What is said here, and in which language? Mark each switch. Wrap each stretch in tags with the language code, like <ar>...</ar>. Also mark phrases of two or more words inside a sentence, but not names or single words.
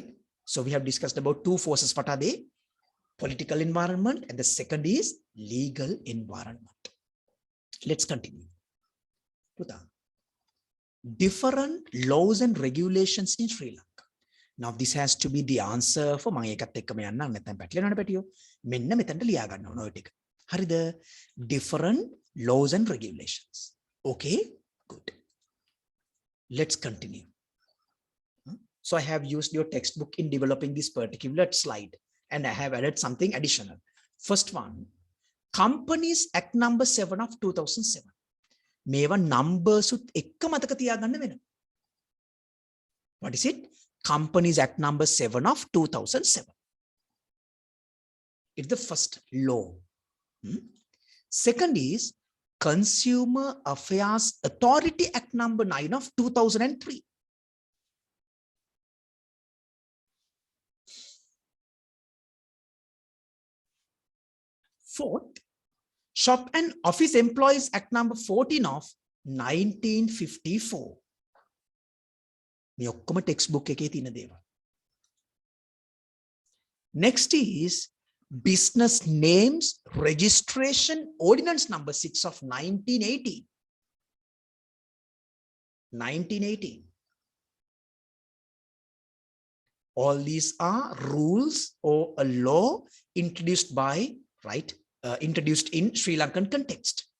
<en>So we have discussed about two forces. What are they? Political environment, and the second is legal environment. Let's continue. Different laws and regulations in Sri Lanka. Now this has to be the answer for</en> <si>මම ඒකත් එක්කම යන්න නැත්නම් පැටලෙනවනේ පැටියෝ. මෙන්න මෙතනට ලියා ගන්න ඕන ඔය ටික. හරිද?</si> <en>Different laws and regulations. Okay, good. Let's continue. So I have used your textbook in developing this particular slide, and I have added something additional. First one, Companies Act number 7 of 2007.</en> <si>මේවා numbers උත් එක්ක මතක තියාගන්න වෙනවා.</si> <en>What is it? Companies Act number 7 of 2007. It's the first law. Second is Consumer Affairs Authority Act number 9 of 2003. Fourth, Shop and Office Employees Act number 14 of 1954.</en> <si>මේ ඔක්කොම textbook එකේ තියෙන දේවල්.</si> <en>Next is Business Names Registration Ordinance number 6 of 1918. 1918. All these are rules or a law introduced by, right, introduced in Sri Lankan context.</en>